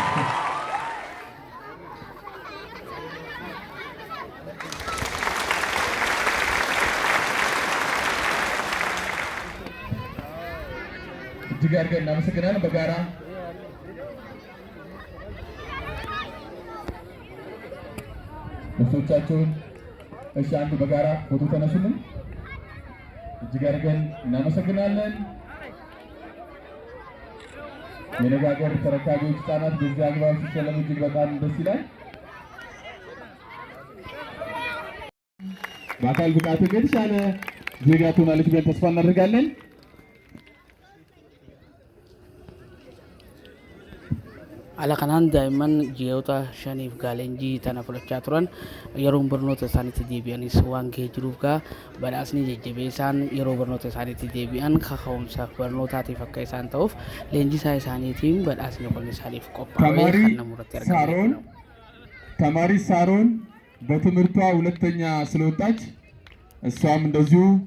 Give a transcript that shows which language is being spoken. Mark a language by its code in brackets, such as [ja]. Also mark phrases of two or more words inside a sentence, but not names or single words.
[am] እጅግ አድርገን እናመሰግናለን። በጋራ ልብሶቻቸውን አንድ በጋራ ፎቶ ተነሱልን። እጅግ አድርገን እናመሰግናለን። የነገ ሀገር ተረካቢዎች ህጻናት በዚህ አግባብ ሲሸለሙ እጅግ በጣም ደስ ይላል። በአካል ብቃቱ የተሻለ ዜጋ ትሆናለች ብለን ተስፋ እናደርጋለን። [om] Ala kanaan daa'imman ji'oota shaniif gaalenjii tana fudhachaa turan yeroo barnoota isaaniitti deebi'anis waan ga'ee jiruuf gaa badhaasni jajjabeessaan yeroo barnoota isaaniitti deebi'an kaka'umsaaf barnootaatiif akka isaan ta'uuf leenjisaa isaaniitiin badhaasni kun isaaniif qophaa'ee kan namuratti argamu. [am] ተማሪ ሳሮን በትምህርቷ ሁለተኛ ስለወጣች እሷም እንደዚሁ